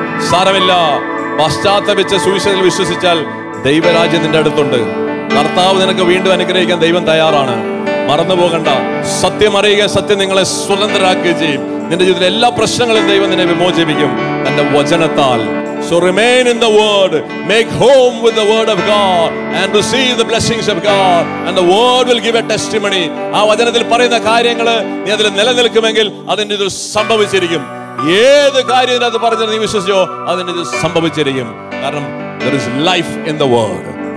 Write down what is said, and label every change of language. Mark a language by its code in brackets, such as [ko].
[ml] സാരമില്ല, പശ്ചാത്തപിച്ച് സുവിശേഷത്തിൽ വിശ്വസിച്ചാൽ ദൈവരാജ്യം നിന്റെ അടുത്തുണ്ട്. കർത്താവ് നിനക്ക് വീണ്ടും അനുഗ്രഹിക്കാൻ ദൈവം തയ്യാറാണ്. മറന്നു പോകണ്ട. സത്യം അറിയുക, സത്യം നിങ്ങളെ സ്വതന്ത്രരാക്കുകയും ചെയ്യും. നിന്റെ ജീവിതത്തിലെ എല്ലാ പ്രശ്നങ്ങളും ദൈവം നിന്നെ വിമോചിപ്പിക്കും തന്റെ വചനത്താൽ. [en] So remain in the word, make home with the word of God and receive the blessings of God, and the word will give a testimony. [ml] ആ വചനത്തിൽ പറയുന്ന കാര്യങ്ങൾ നീ അതിൽ നിലനിൽക്കുമെങ്കിൽ അതിന് ഇത് സംഭവിച്ചിരിക്കും. ഏത് കാര്യം അത് പറഞ്ഞ് നീ വിശ്വസിച്ചോ അതിന് ഇത് സംഭവിച്ചിരിക്കും. [en] കാരണം there is life in the word.